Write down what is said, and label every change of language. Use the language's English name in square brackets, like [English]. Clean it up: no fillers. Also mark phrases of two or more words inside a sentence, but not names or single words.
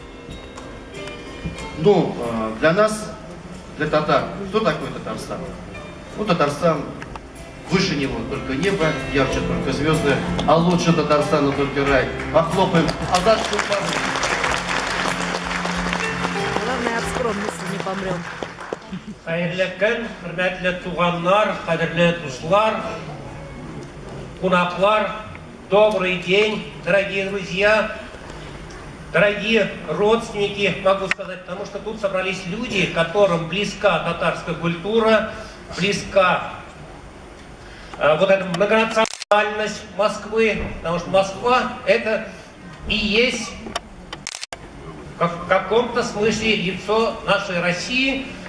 [Russian] Ну, для нас, для татар, кто такой Татарстан? Ну, Татарстан, выше него только небо, ярче только звезды, а лучше Татарстана только рай. Похлопаем. Азат Чулпанович. Главное, от скромности не помрем. [Tatar] Хәерле көн, хөрмәтле туганнар, кадерле дуслар, кунаклар, [Russian] добрый день, дорогие друзья, дорогие родственники, могу сказать, потому что тут собрались люди, которым близка татарская культура, близка вот эта многонациональность Москвы, потому что Москва это и есть в каком-то смысле лицо нашей России.